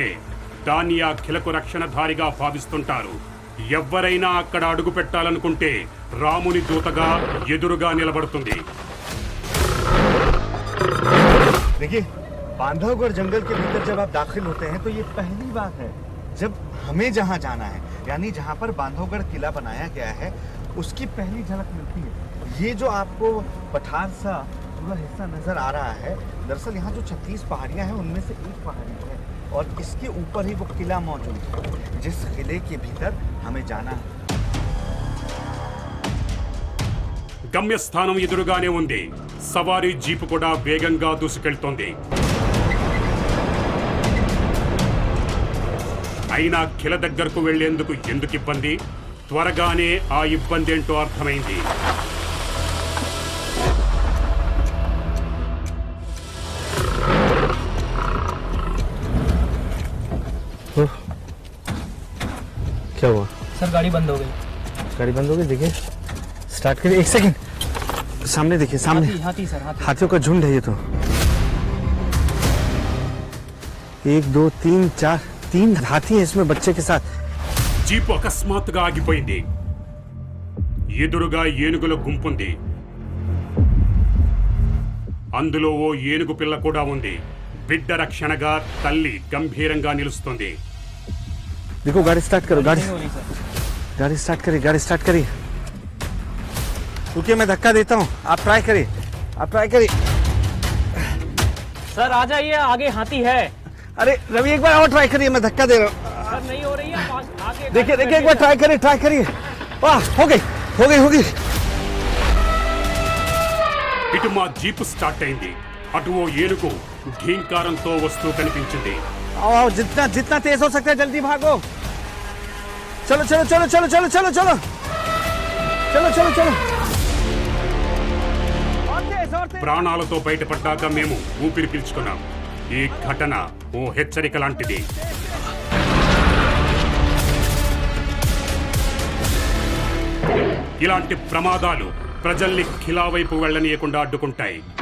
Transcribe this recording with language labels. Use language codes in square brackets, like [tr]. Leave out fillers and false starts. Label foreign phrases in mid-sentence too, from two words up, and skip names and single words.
[te] దాన్ని ఆ ఖిలకు రక్షణధారిగా భావిస్తుంటారు. ఎవరైనా అక్కడ అడుగు పెట్టాలనుకుంటే రాముని దూతగా ఎదురుగా నిలబడుతుంది. [hi] देखिए, बांधवगढ़ जंगल के भीतर जब आप दाखिल होते हैं तो ये पहली बात है जब हमें जहां जाना है, यानी जहां पर बांधवगढ़ किला बनाया गया है, उसकी पहली झलक मिलती है। ये जो आपको पठार सा पूरा हिस्सा नजर आ रहा है, दरअसल यहाँ जो 36 पहाड़ियाँ हैं उनमें से एक पहाड़ी है और इसके ऊपर ही वो किला मौजूद है, जिस किले के भीतर हमें जाना है। [te] గమ్యస్థానం ఎదురుగానే ఉంది. సవారీ జీపు కూడా వేగంగా దూసుకెళ్తోంది. అయినా ఖిల దగ్గరకు వెళ్లేందుకు ఎందుకు ఇబ్బంది? త్వరగానే ఆ ఇబ్బంది ఏంటో అర్థమైంది. [hi] क्या हुआ सर? गाड़ी बंद हो गई। गाड़ी बंद हो गई? देखिए, स्टार्ट करिए। एक सेकंड, सामने देखिए, सामने हाथी सर, हाथियों का झुंड है ये तो। 1 2 3 4 3 हाथी है इसमें बच्चे के साथ। [te] జీపు అకస్మాత్తుగా ఆగిపోయింది. ఎదురుగా ఏనుగుల గుంపుంది. అందులో ఓ ఏనుగు పిల్ల కూడా ఉంది. బిడ్డ రక్షణగా తల్లి గంభీరంగా నిలుస్తుంది. [hi] देखो, गाड़ी स्टार्ट करो, गाड़ी स्टार्ट करिए, गाड़ी स्टार्ट करिए। रुकिए, मैं धक्का देता हूँ, आप ट्राई करिए, आप ट्राई करिए। सर आ जाइए, आगे हाथी है। अरे रवि, एक बार और ट्राई करिए, मैं धक्का दे रहा हूँ। सर नहीं हो रही है, आगे देखिए देखिए, एक बार ट्राई करिए, ट्राई करिए। वाह, हो गई हो गई हो गई। [te] ఇటు మా జీపు స్టార్ట్ అయింది. అటు ఓ ఏనుగు ఘీంకారంతో వస్తూ కనిపించింది. [hi] आओ, जितना जितना तेज हो सकता है जल्दी भागो। चलो चलो चलो चलो चलो चलो चलो चलो चलो चलो [te] ప్రాణాలతో బయటపడ్డాక మేము ఊపిరి పీల్చుకున్నాం. ఈ ఘటన ఓ హెచ్చరిక లాంటిది. ఇలాంటి ప్రమాదాలు ప్రజల్ని ఖిలా వైపు వెళ్లనీయకుండా అడ్డుకుంటాయి.